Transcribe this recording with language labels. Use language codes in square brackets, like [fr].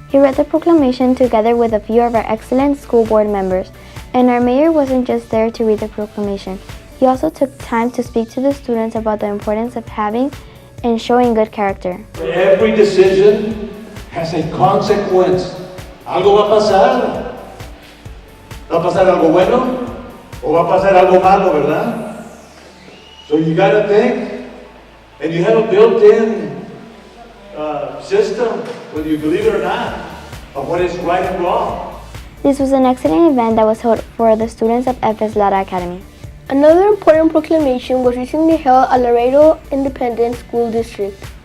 [en] He read the proclamation together with a few of our excellent school board members. And our mayor wasn't just there to read the proclamation. He also took time to speak to the students about the importance of having and showing good character. Every decision has a consequence. [es] Algo va a pasar. ¿Va a pasar algo bueno o va a pasar algo malo, verdad? [en] So you got to think, and you have a built-in system, whether you believe it or not, of what is right and wrong. This was an excellent event that was held for the students of FS Lara Academy. Another important proclamation was recently held at Laredo Independent School District.